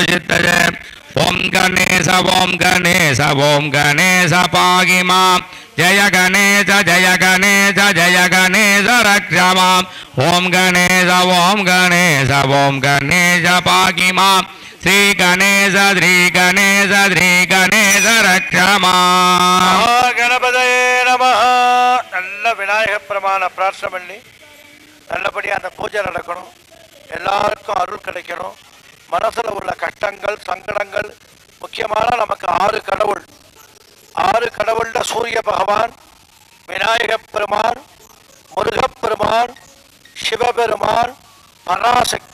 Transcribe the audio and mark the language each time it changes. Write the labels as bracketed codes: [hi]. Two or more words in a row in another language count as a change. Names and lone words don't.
[sa] सिद्धये ओम गणेश पाहि मां जय गणेश जय गणेश जय गणेश रक्ष माम् ओम गणेश पाहि माम् श्री गणेश रक्ष माम् गणपतये नमः. [ta] நல்ல விநாயக பிரமாண பிரார்த்தனை பண்ணி நல்லபடியாக அந்த பூஜை நடக்கணும். எல்லாருக்கும் அருள் கிடைக்கணும். மனசில் உள்ள கஷ்டங்கள் சங்கடங்கள் முக்கியமான நமக்கு 6 கடவுள். 6 கடவுள்ல சூரிய பகவான், விநாயக பெருமான், முருகப்பெருமான், சிவபெருமான், பராசக்தி.